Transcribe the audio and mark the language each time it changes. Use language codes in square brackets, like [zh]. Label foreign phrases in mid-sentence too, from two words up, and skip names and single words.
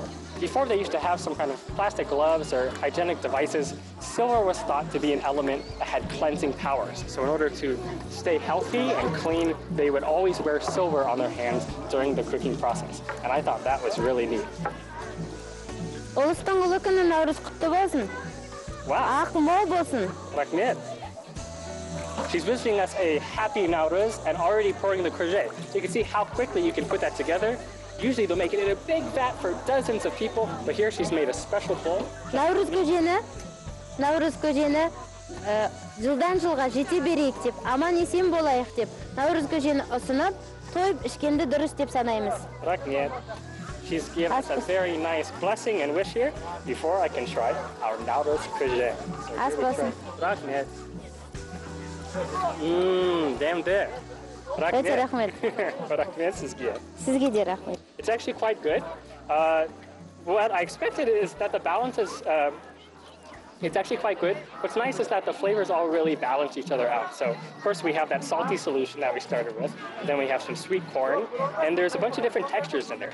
[en] Before they used to have some kind of plastic gloves or hygienic devices, silver was thought to be an element that had cleansing powers. So in order to stay healthy and clean, they would always wear silver on their hands during the cooking process. And I thought that was really neat. [kk] Улустың ұлы күні Nauryz құтты болсын. [en] Wow. [kk] Ақ мол болсын. Rahmet. [en] She's wishing us a happy Nauryz and already pouring the courgette. So you can see how quickly you can put that together. Usually they'll make it in a big vat for dozens of people, but here she's made a special bowl. [kk] Nauryz көжені жылдан жылға жете берейік деп, аман есен болайық деп, Nauryz көжені ұсынып, тойып ішкенді дұрыс деп санаймыз. Rahmet. [en] She's given us a very nice blessing and wish here before I can try our Nauryz courgette. [kk] Ас болсын. Rahmet. Damn. Өте рахмет. Рахмет сізге. Сізге де рахмет. [en] It's actually quite good. What I expected is that the balance is, it's actually quite good. What's nice is that the flavors all really balance each other out. So, of course, we have that salty solution that we started with. Then we have some sweet corn. And there's a bunch of different textures in there.